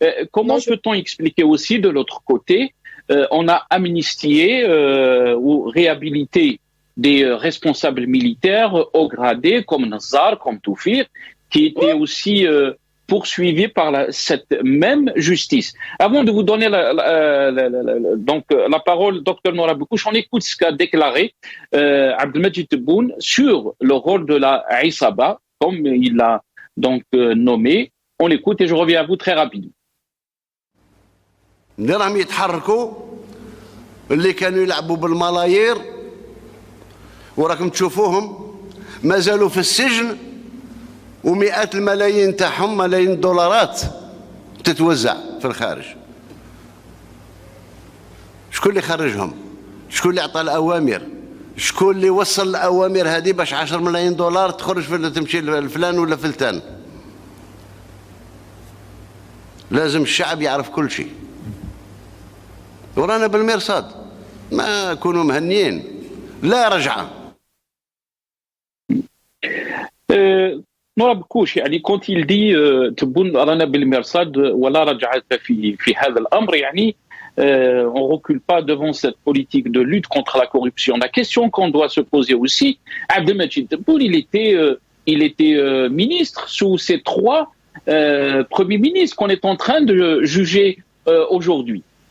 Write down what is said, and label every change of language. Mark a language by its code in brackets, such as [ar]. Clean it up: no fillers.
[fr] Comment peut-on expliquer aussi, de l'autre côté, on a amnistié ou réhabilité des responsables militaires haut gradés comme Nassar, comme Toufir, qui étaient aussi poursuivis par cette même justice. Avant de vous donner la parole, docteur Noura Bekouche, on écoute ce qu'a déclaré Abdelmajid Tebboune sur le rôle de la Issaba, comme il l'a donc nommé. On écoute et je reviens à vous très rapidement. [ar] اللي راهم يتحركوا اللي كانوا يلعبوا بالملايير وراكم تشوفوهم ما زالوا في السجن، ومئات الملايين تاعهم، ملايين الدولارات تتوزع في الخارج. شكون اللي خرجهم؟ شكون اللي عطى الأوامر؟ شكون اللي وصل الأوامر هذه باش 10 ملايين دولار تخرج تمشي لفلان ولا فلتان؟ لازم الشعب يعرف كل شيء، ورانا بالمرصاد، ما كونوا مهنيين، لا رجعة. نورا بكوش يعني كنت يلدي تبون رانا بالمرصاد ولا رجعت في هذا الأمر يعني. [fr] On ne recule pas devant cette politique de lutte contre la corruption. La question qu'on doit se poser aussi, Abdelmajid Tebboune, il était ministre sous ces trois premiers ministres qu'on est en train de juger aujourd'hui.